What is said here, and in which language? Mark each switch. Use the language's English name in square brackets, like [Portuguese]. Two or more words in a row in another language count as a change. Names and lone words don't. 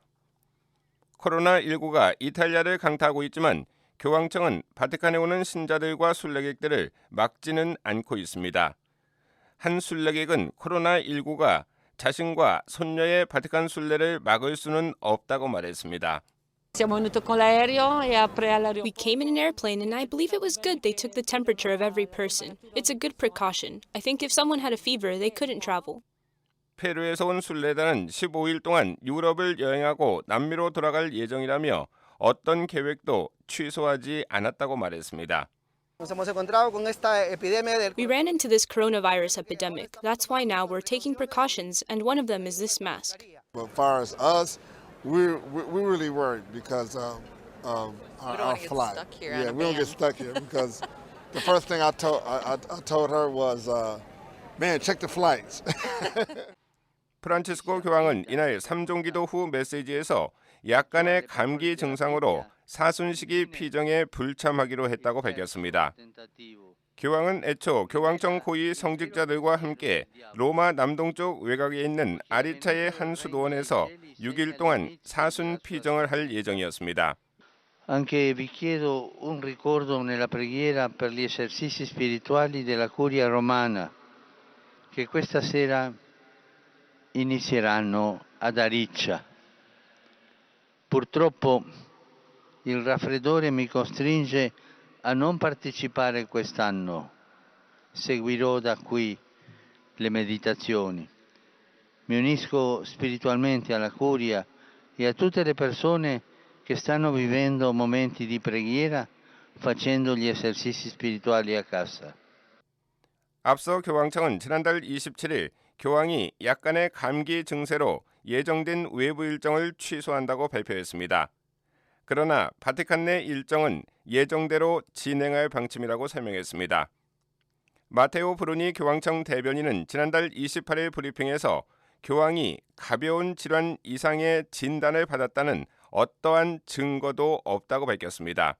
[Korean] 코로나19가 이탈리아를 강타하고 있지만 교황청은 바티칸에 오는 신자들과 순례객들을 막지는 않고 있습니다. 한 순례객은 코로나19가 자신과 손녀의 바티칸 순례를 막을 수는 없다고 말했습니다. [English] We came in an airplane and I believe it was good they took the temperature of every person. It's a good precaution. I think if someone had a fever, they couldn't travel. [Korean] 페루에서 온 순례단은 15일 동안 유럽을 여행하고 남미로 돌아갈 예정이라며 어떤 계획도 취소하지 않았다고 말했습니다. [English] We ran into this coronavirus epidemic. That's why now we're taking precautions, and one of them is this mask. But as far as us, we're really worried because of our flight. Yeah, we don't get stuck here because the first thing I told her was, man, check the flights. [Korean] 프란치스코 교황은 이날 3종 기도 후 메시지에서 약간의 감기 증상으로 사순시기 피정에 불참하기로 했다고 밝혔습니다. 교황은 애초 교황청 고위 성직자들과 함께 로마 남동쪽 외곽에 있는 아리차의 한 수도원에서 6일 동안 사순 피정을 할 예정이었습니다. [Italian] Anche vi chiedo un ricordo nella preghiera per gli esercizi spirituali della Curia Romana che questa sera inizieranno ad Ariccia. Purtroppo il raffreddore mi costringe a non partecipare quest'anno. Seguirò da qui le meditazioni. Mi unisco spiritualmente alla Curia e a tutte le persone che stanno vivendo momenti di preghiera facendo gli esercizi spirituali a casa. [Korean] 앞서 교황청은 지난달 27일 교황이 약간의 감기 증세로 예정된 외부 일정을 취소한다고 발표했습니다. 그러나 바티칸 내 일정은 예정대로 진행할 방침이라고 설명했습니다. 마테오 브루니 교황청 대변인은 지난달 28일 브리핑에서 교황이 가벼운 질환 이상의 진단을 받았다는 어떠한 증거도 없다고 밝혔습니다.